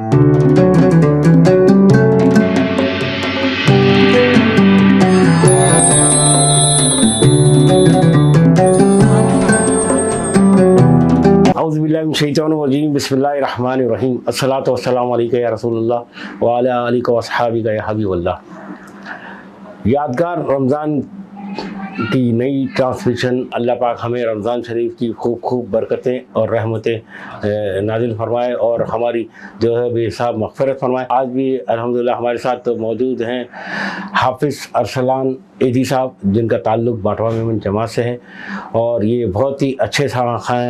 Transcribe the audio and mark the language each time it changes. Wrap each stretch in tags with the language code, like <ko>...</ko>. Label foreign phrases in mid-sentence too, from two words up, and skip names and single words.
<ar>أعوذ بالله من الشيطان الرجيم بسم الله الرحمن الرحيم الصلاة والسلام عليك يا رسول الله وعلى آلك وأصحابك يا حبيب الله.</ar> <ur>یادگار رمضان کی نئی ٹرانسمیشن. اللہ پاک ہمیں رمضان شریف کی خوب خوب برکتیں اور رحمتیں نازل فرمائے اور ہماری جو ہے بے حساب مغفرت فرمائے. آج بھی الحمدللہ ہمارے ساتھ تو موجود ہیں حافظ ارسلان ایدی صاحب، جن کا تعلق باٹوا میمن جماعت سے ہے اور یہ بہت ہی اچھے خاں ہیں.</ur>